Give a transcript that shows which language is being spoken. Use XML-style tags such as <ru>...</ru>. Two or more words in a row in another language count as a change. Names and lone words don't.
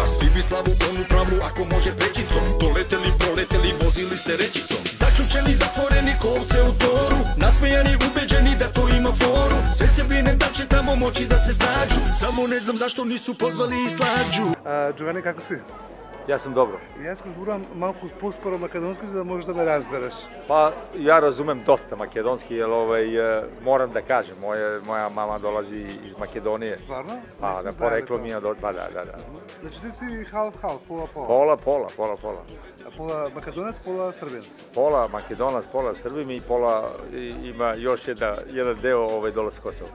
<sr>Svi bi slavu onu pravu ako može prečicom, doleteli, proleteli, vozili se rečicom. Zaključeni, zatvoreni kolce u toru, nasmejani, ubeđeni da to ima foru. Sve se brinem da će tamo moći da se snađu, samo ne znam zašto nisu pozvali i Slađu. Giovanni, kako si? Ja sam dobro.</sr> <mk>Ja искам зборувам малку поспоро македонски, за да можеш да ме разбереш.</mk> <sr>Pa ja razumem dosta makedonski, jer moram da kažem, moja mama dolazi iz Makedonije. Stvarno? Pa da poreklo mi je do... Pa da. Znači ti si half, pola. Pola. A pola Makedonac, pola Srbin? Pola Makedonac, pola Srbim i pola ima još jedan deo dole s Kosova.</sr>